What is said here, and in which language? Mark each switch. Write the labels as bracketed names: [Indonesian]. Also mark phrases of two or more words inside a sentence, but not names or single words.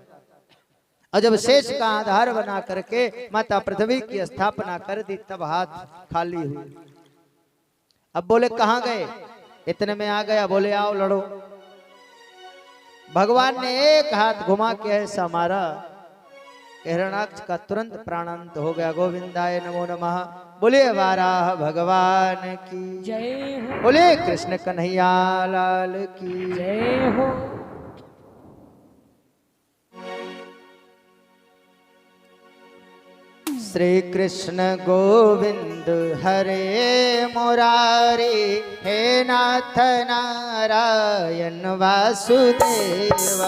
[Hindi] और जब शेष का आधार बना करके माता पृथ्वी की स्थापना कर दी, तब हाथ खाली हुई। अब बोले कहां गए? इतने में आ गया, बोले आओ लड़ो। भगवान ने एक हाथ घुमा के ऐसा मारा, हिरणाक्ष का तुरंत प्राणांत हो गया। [Sanskrit] गोविंदाय नमो नमः। [Hindi] बोले वाराह भगवान की जय हो। बोले कृष्ण कन्हैया लाल की जय हो। श्री कृष्ण गोविंद हरे मुरारी, हे नाथ नारायण वासुदेवा।